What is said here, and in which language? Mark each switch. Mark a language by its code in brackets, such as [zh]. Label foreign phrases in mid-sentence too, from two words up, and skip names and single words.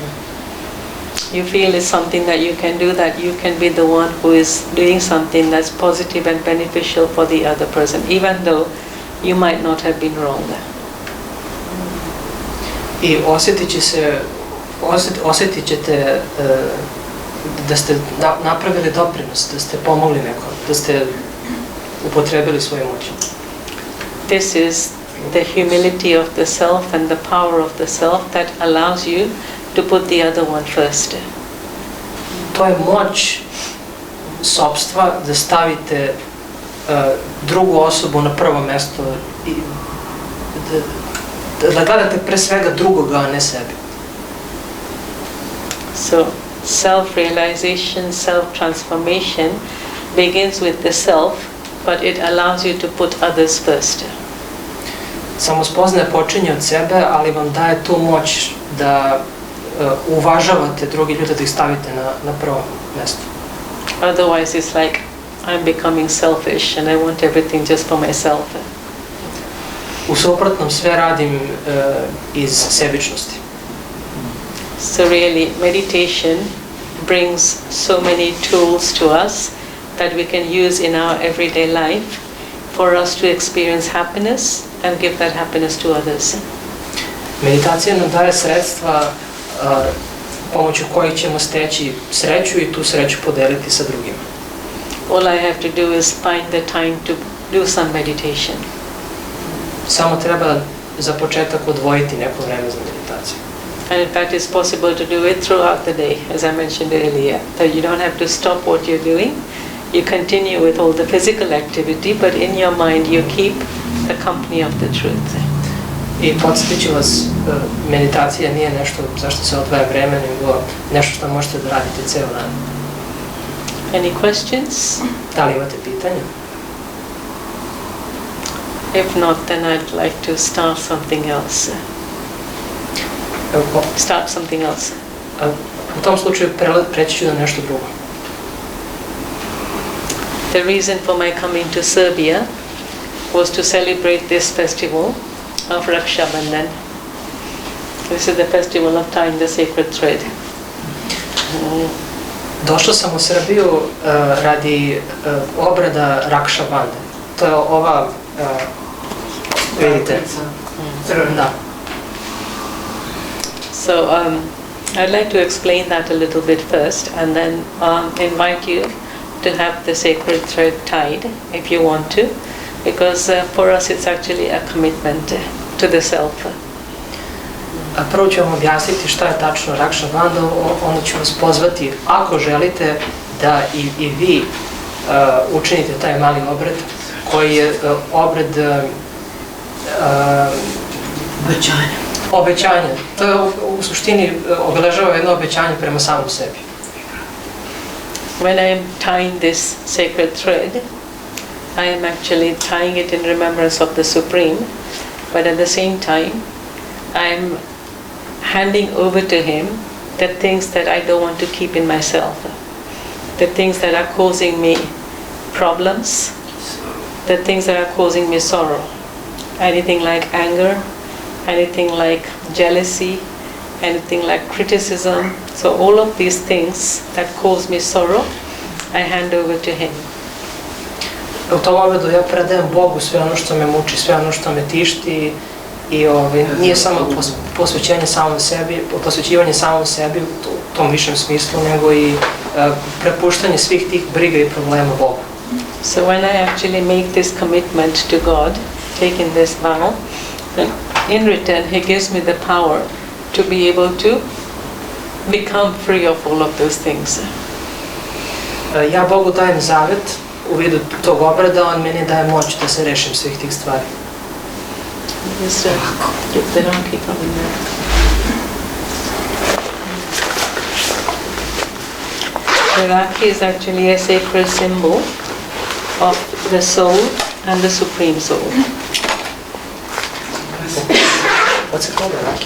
[en] You feel it's something that you can do, that you can be the one who is doing something that's positive and beneficial for the other person, even though you might not have been wrong. [sr] I osjetit će se osjetit ćete da ste napravili doprinos, da ste pomogli nekom, da ste upotrebili svoju moć. [en] This is the humility of the self and the power of the self that allows you to put the other one first. [sr] To je moć sopstva da stavite drugu osobu na prvo mesto i da gledate pre svega drugoga, a ne sebi. [en] So, self-realization, self-transformation begins with the self, but it allows you to put others first. [sr] Samospoznaja počinje od sebe, ali vam daje tu moć da uvažavate drugi ljude, da ih stavite na prvo mesto. [en] Otherwise it's like, I'm becoming selfish and I want everything just for myself. [sr] U suprotnom sve radim iz sebičnosti. [en] So really, meditation brings so many tools to us that we can use in our everyday life for us to experience happiness and give that happiness to others. [sr] Meditacija nam daje sredstva pomoću kojih ćemo steći sreću i tu sreću podeliti sa drugima. [en] All I have to do is find the time to do some meditation. [sr] Samo treba za početak odvojiti neko vreme za meditaciju. [en] And in fact, it's possible to do it throughout the day, as I mentioned earlier. So you don't have to stop what you're doing. You continue with all the physical activity, but in your mind you keep the company of the truth. [sr] I podsjetit ću vas, meditacija nije nešto zašto se odvaja vreme, nego nešto što možete da radite ceo dan. [en] Any questions? [sr] Da li imate pitanja? [en] If not, then I'd like to start something else. Start something else. [sr] U tom slučaju preći ću na nešto drugo. [en] The reason for my coming to Serbia was to celebrate this festival of Raksha Bandhan. This is the festival of tying the sacred thread. [sr] Došao sam u Srbiju radi obrada Raksha Bandhan. To je ova, vidite, da. [en] So I'd like to explain that a little bit first and then invite you to have the sacred thread tied if you want to, because for us it's actually a commitment to the self. [sr] Prvo ću vam objasniti šta je tačno Raksha Bandhan, onda ću vas pozvati, ako želite, da i vi učinite taj mali obred, koji je obred obećanja. To je u suštini obeležava jedno obećanje prema samom sebi. [en] When I'm tying this sacred thread, I am actually tying it in remembrance of the Supreme, but at the same time, I'm handing over to Him the things that I don't want to keep in myself, the things that are causing me problems, the things that are causing me sorrow, anything like anger, anything like jealousy, anything like criticism. So all of these things that cause me sorrow, I hand over to Him. [sr] U tom obredu ja predajem Bogu sve ono što me muči, sve ono što me tišti i nije samo posvećivanje samom sebi u tom višem smislu, nego i prepuštanje svih tih briga i problema Bogu. [en] So when I actually make this commitment to God, taking this vow, then in return He gives me the power to be able to become free of all of those things. [sr] Ja Bogu dajem zavet u vidu tog obreda, on meni daje moć da se rešim svih tih stvari. [en] Just keep the donkey coming there. The Rakhi is actually a sacred symbol of the soul and the Supreme Soul. What's it called, a Rakhi?